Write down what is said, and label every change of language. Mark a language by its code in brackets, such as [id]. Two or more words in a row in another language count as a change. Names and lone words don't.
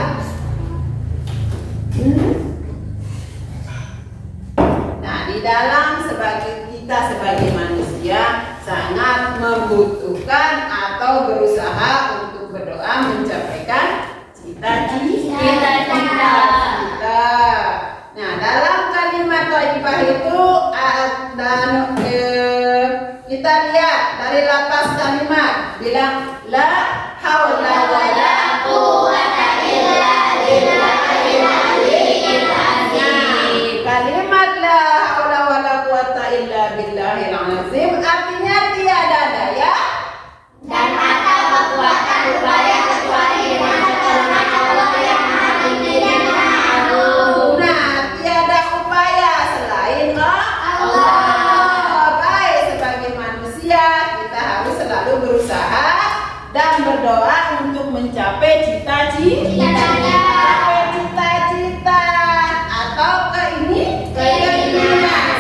[id] Nah, di dalam kita sebagai manusia sangat membutuhkan atau berusaha untuk berdoa mencapaikan cita-cita. Nah, dalam kalimat thayyibah itu kita lihat dari lapas kalimat bilang [ar] لا حول ولا قوة إلا بالله العلي العظيم. [id] Kalimat [ar] لا حول ولا قوة إلا بالله العظيم [id] artinya tiada daya dan atau kekuatan upaya kecuali dengan pertolongan Allah yang Maha Tinggi dan Maha Agung. Nah, tiada upaya selain Allah. Baik, sebagai manusia kita harus selalu berusaha dan berdoa untuk mencapai cita-cita atau keinginan.